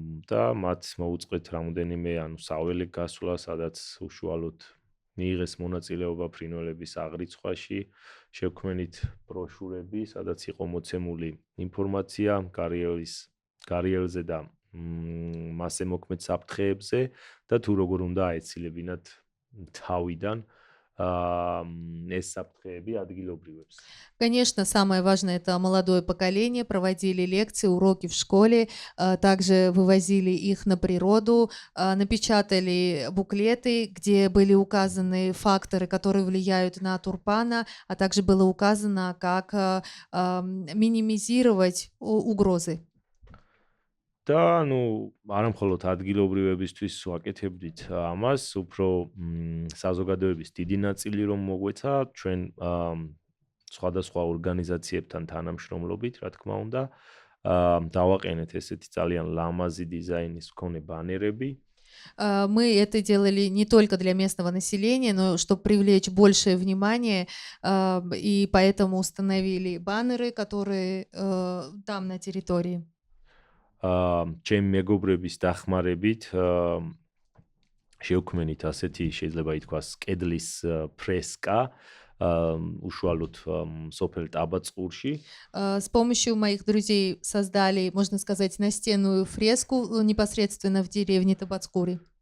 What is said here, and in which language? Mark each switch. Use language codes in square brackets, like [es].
[ka] და მათ მოუწყეთ რამოდენიმე ანუ საველე გასვლა, სადაც უშუალოდ მიიღეს მონაწილეობა ფრინველების აღრიცხვაში, შევქმნით ბროშურები, სადაც იყო მოცემული ინფორმაცია გარიელზე და მასზე მოქმედ საფრთხეებზე და თუ როგორ უნდა აეცილებინათ თავიდან ეს საფრთხეები ადგილობრივებს. [ru] Конечно, самое важное — это молодое поколение, проводили лекции, уроки в школе, также вывозили их на природу, напечатали буклеты, где были указаны факторы, которые влияют на тюльпана, а также было указано, как минимизировать угрозы. [ka] და არა მხოლოდ ადგილობრივებისთვის ვაკეთებდით ამას, უფრო საზოგადოების დიდი ნაწილი რომ მოგვეცა ჩვენ სხვადასხვა ორგანიზაციებთან თანამშრომლობით, რა თქმა უნდა, დავაყენეთ ესეთი ძალიან ლამაზი დიზაინის მქონე ბანერები. [ru] Мы это делали не только для местного населения, но чтобы привлечь большее внимание, и поэтому установили баннеры, которые там на территории. [ka] ჩემი მეგობრების დახმარებით შევქმნით ასეთი შეიძლება ითქვას კედლის ფრესკა უშუალოდ სოფელ ტაბაწყურში. [ru] С помощью моих друзей создали, можно сказать, настенную фреску непосредственно в деревне Табацкури.